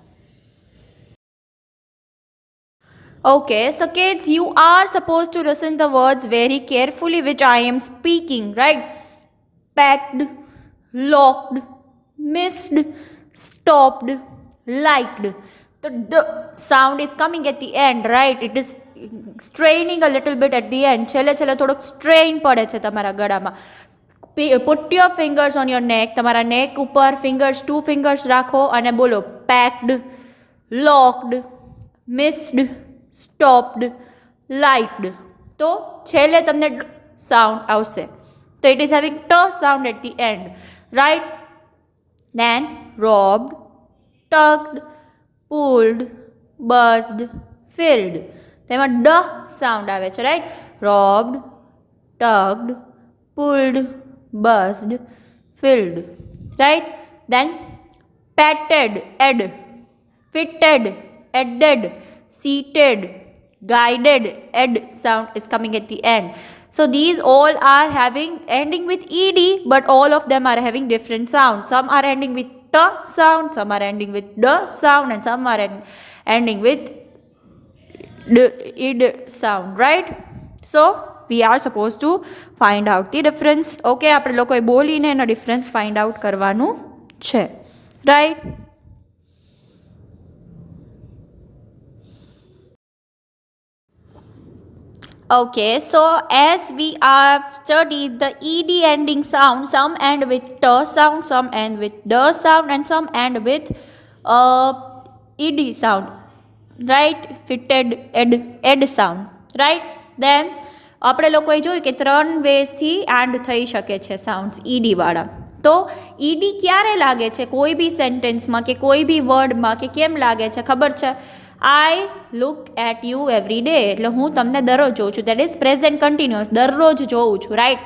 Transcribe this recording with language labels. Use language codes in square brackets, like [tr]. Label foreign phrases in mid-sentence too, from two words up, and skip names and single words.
[en] Okay, so kids, you are supposed to listen the words very carefully which I am speaking, right? Packed, locked, missed, stopped, liked. The D sound is coming at the end, right? It is straining a little bit at the end. [gu] છેલ્લે થોડોક strain પડે છે તમારા ગળામાં. [en] Put your fingers on your neck. [gu] તમારા neck ઉપર fingers, 2 fingers રાખો અને બોલો [en] packed, locked, missed, stopped, liked. [gu] તો છેલ્લે તમને sound આવશે. [en] So it is having T sound at the end, right? Then robbed, tugged, pulled, buzzed, filled. [gu] તેમાં ડ સાઉન્ડ આવે છે, [en] રાઈટ? robbed, tugged, pulled, buzzed, filled, right? then patted, ed, fitted, added, seated, guided, ed sound is coming at the end. So these all are ending with ed, but all of them are having different sounds. Some are ending with t sound, some are ending with d sound, and some are ending with id sound, right? So we are supposed to find out the difference. [gu] Okay, આપણે લોકોએ બોલીને એનો ડિફરન્સ [en] find out [gu] કરવાનું છે, [en] right? Okay, so as we have studied the ed ending sound, some end with t sound, some end with d sound, and some end with uh, ed sound, right? Fitted ed sound, right? Then [gu] આપણે લોકોએ જોયું કે 3 વેઝથી એન્ડ થઈ શકે છે સાઉન્ડ્સ ઈડીવાળા. તો ઈડી ક્યારે લાગે છે કોઈ બી સેન્ટેન્સમાં કે કોઈ બી વર્ડમાં, કે કેમ લાગે છે ખબર છે? [en] I look at you every day, [gu] એટલે હું તમને દરરોજ જોઉં છું, [en] that is present continuous, [gu] દરરોજ જોઉં છું, [en] રાઈટ?